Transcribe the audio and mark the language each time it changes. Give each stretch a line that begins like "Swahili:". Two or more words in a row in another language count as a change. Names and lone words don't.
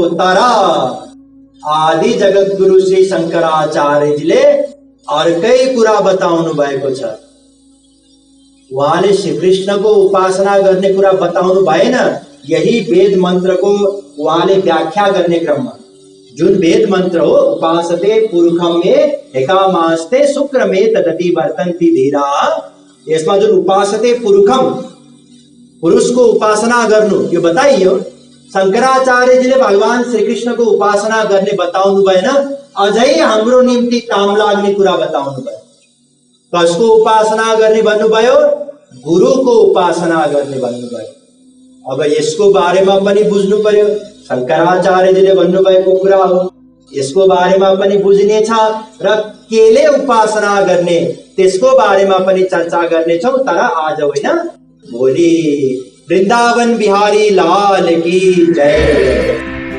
Nepali: तर आदि जगत गुरु श्री शंकराचार्यजीले अर्कै कुरा बताउनु भएको छ। उहाँले श्रीकृष्णको उपासना गर्ने कुरा बताउनु भएन। यही वेद मन्त्रको उहाँले व्याख्या गर्ने क्रममा, जुन वेद मन्त्र हो,
Sanskrit: उपासते पुरुषम मे एकामास्ते शुक्र मे तदति वर्तन्ति धीरा,
Nepali: यसमा जुन
Sanskrit: उपासते पुरुषम,
Nepali: पुरुषको उपासना गर्नु यो बताइयो। शंकराचार्यजीले भगवान श्रीकृष्णको उपासना गर्ने बताउनु भएन, अझै हाम्रो निम्ति काम लाग्ने कुरा बताउनु भयो। कसको उपासना गर्ने भन्नुभयो? गुरुको उपासना गर्ने भन्नुभयो। अब यसको बारेमा पनि बुझ्नु पर्यो। शंकराचार्यजीले भन्नुभएको कुरा हो, यसको बारेमा पनि बुझ्ने छ, र केले उपासना गर्ने त्यसको बारेमा पनि चर्चा गर्नेछौँ, तर आज होइन, भोलि।
Hindi: वृन्दावन बिहारी लाल की जय।